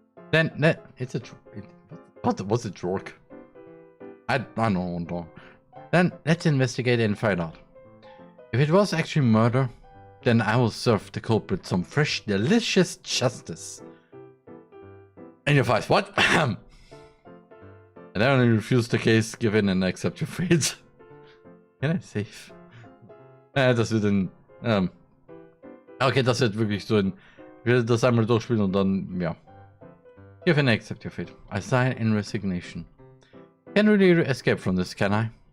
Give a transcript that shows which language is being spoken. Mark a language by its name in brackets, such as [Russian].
[English] Then it's a what's a Jork? I don't know. Then let's investigate and find out. If it was actually murder, then I will serve the culprit some fresh, delicious justice. And your face, what? And I only refuse the case, give in and accept your fate. Can I save? [German] Das wird ein, okay, das wird wirklich so ein, ich werde das einmal durchspielen und dann, ja. [English] Give in and accept your fate. I sign in resignation. Can't really escape from this, can I?